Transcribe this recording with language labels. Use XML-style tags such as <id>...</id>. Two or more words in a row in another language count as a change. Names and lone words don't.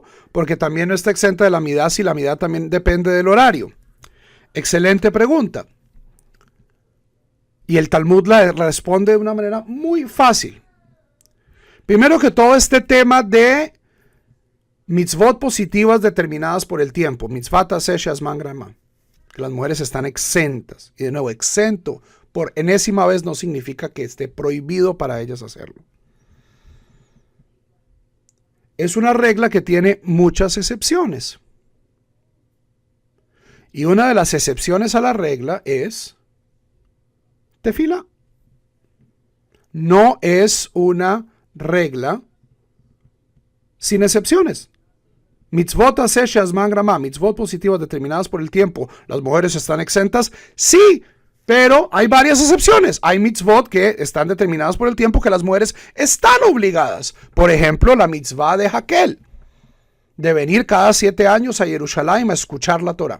<es>Porque también no está exenta de la midá, si la midá también depende del horario. Excelente pregunta. Y el Talmud la responde de una manera muy fácil. Primero que todo, este tema de mitzvot positivas determinadas por el tiempo.</es> <he>מצוות עשה שהזמן גרמא.</he> <es>Que las mujeres están exentas. Y de nuevo, exento por enésima vez no significa que esté prohibido para ellas hacerlo. Es una regla que tiene muchas excepciones. Y una de las excepciones a la regla es tefilá. No es una regla sin excepciones.</es> <he>מצוות עשה שהזמן גרמא,</he> <es>mitzvot positivas determinadas por el tiempo, ¿las mujeres están exentas? Sí, pero hay varias excepciones. Hay mitzvot que están determinadas por el tiempo que las mujeres están obligadas. Por ejemplo, la mitzvah de Hakel, de venir cada 7 años a Jerusalén a escuchar la Torah.</es>